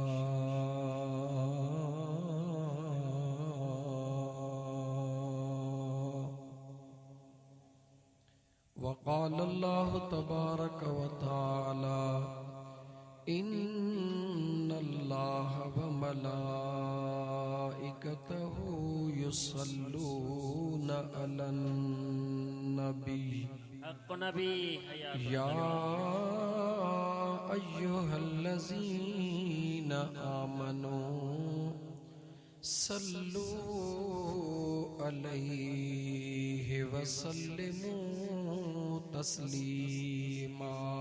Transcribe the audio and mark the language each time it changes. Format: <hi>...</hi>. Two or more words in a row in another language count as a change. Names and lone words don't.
<ar>وقال الله تبارك وتعالى إن الله وملائكته يصلون على النبي حق نبي يا أيها الذين آمنوا صلوا عليه وسلموا تسليما.</ar>